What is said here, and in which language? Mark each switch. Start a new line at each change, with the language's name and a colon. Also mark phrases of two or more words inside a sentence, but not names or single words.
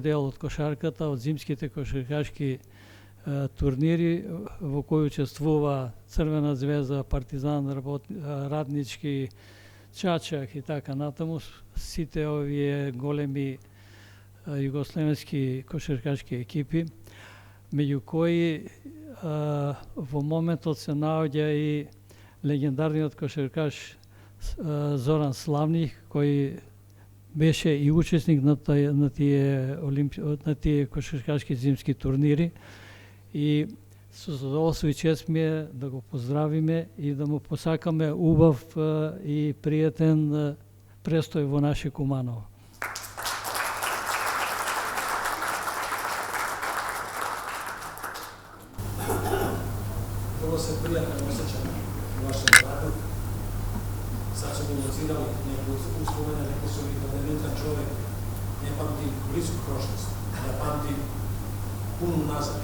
Macedonian: дел од кошарката, од зимските кошаркашки турнири во кои учествува Црвена звезда, Партизан, Раднички, Чачак и така натаму, сите овие големи југословенски кошаркашки екипи, меѓу кои во моментот се наоѓа и легендарниот кошаркаш Зоран Славних, кој беше и учесник на тие кошаркашки зимски турнири и со задоволство и чест ми е да го поздравиме и да му посакаме убав и пријатен престој во наше Куманово.
Serbian: Vrlo se prijatno osjećam u vašem radu. Sad su mi evocirali neku uspomene, rekli su mi da dementan čovjek ne pamti blisku prošlost, da pamti punu nazad.